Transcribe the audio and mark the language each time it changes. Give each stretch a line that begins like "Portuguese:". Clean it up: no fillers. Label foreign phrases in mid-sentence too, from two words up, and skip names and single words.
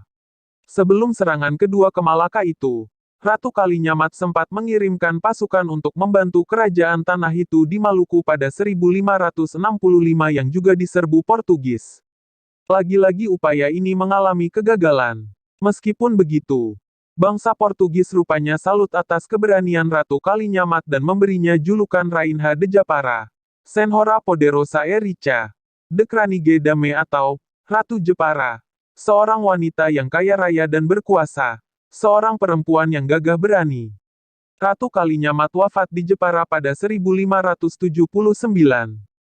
Indonesian: Sebelum serangan kedua ke Malaka itu, Ratu Kalinyamat sempat mengirimkan pasukan untuk membantu kerajaan tanah itu di Maluku pada 1565 yang juga diserbu Portugis. Lagi-lagi upaya ini mengalami kegagalan. Meskipun begitu, bangsa Portugis rupanya salut atas keberanian Ratu Kalinyamat dan memberinya julukan
Portuguese: Rainha de Japara, Senhora Poderosa e Rica,
Dutch: de Kranige Dame
Indonesian: atau Ratu Jepara, seorang wanita yang kaya raya dan berkuasa, seorang perempuan yang gagah berani. Ratu Kalinyamat wafat di Jepara pada 1579.